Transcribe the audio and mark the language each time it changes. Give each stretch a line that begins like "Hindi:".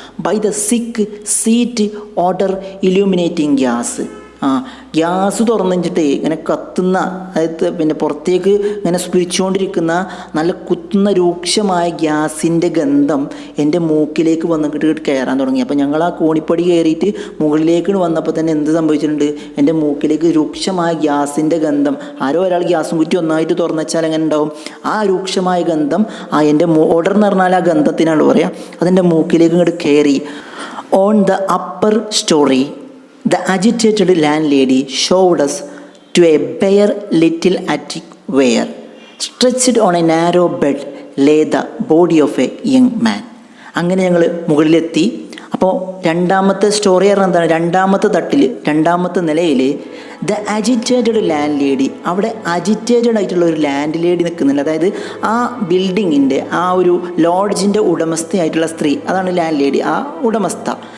English: by the sick seat order illuminating gas,
Malayalam: gas തുറന്നിട്ട് ഇങ്ങനെ കത്തുന്ന, അതായത് പിന്നെ പുറത്തേക്ക് ഇങ്ങനെ സ്പിരിച്ചുകൊണ്ടിരിക്കുന്ന നല്ല കുത്തുന്ന രൂക്ഷമായ ഗ്യാസിൻ്റെ ഗന്ധം എൻ്റെ മൂക്കിലേക്ക് വന്നിട്ട് കയറാൻ തുടങ്ങി. അപ്പോൾ ഞങ്ങൾ ആ കോണിപ്പടി കയറിയിട്ട് മുകളിലേക്ക് വന്നപ്പോൾ തന്നെ എന്ത് സംഭവിച്ചിട്ടുണ്ട്? എൻ്റെ മൂക്കിലേക്ക് രൂക്ഷമായ ഗ്യാസിൻ്റെ ഗന്ധം, ആരോ ഒരാൾ ഗ്യാസും കുറ്റി ഒന്നായിട്ട് തുറന്നു വെച്ചാൽ എങ്ങനെ ഉണ്ടാവും? ആ രൂക്ഷമായ ഗന്ധം, എൻ്റെ ഓർഡർ എന്ന് പറഞ്ഞാൽ ആ ഗന്ധത്തിനാണ് പറയുക, അതെൻ്റെ മൂക്കിലേക്ക് ഇങ്ങോട്ട് കയറി.
English: On the upper storey the agitated landlady showed us to a bare little attic where, stretched on a narrow bed, lay the body of a young man.
Malayalam: അങ്ങനെ ഞങ്ങൾ മുകളിലെത്തി. അപ്പോൾ രണ്ടാമത്തെ സ്റ്റോറി പറഞ്ഞാൽ എന്താണ്, രണ്ടാമത്തെ തട്ടിൽ രണ്ടാമത്തെ നിലയിൽ
English: the agitated landlady,
Malayalam: അവിടെ അജിറ്റേറ്റഡ് ആയിട്ടുള്ള ഒരു ലാൻഡ് ലേഡി നിൽക്കുന്നുണ്ട്. അതായത് ആ ബിൽഡിങ്ങിൻ്റെ ആ ഒരു ലോഡ്ജിൻ്റെ ഉടമസ്ഥയായിട്ടുള്ള സ്ത്രീ, അതാണ് ലാൻഡ് ലേഡി, ആ ഉടമസ്ഥ.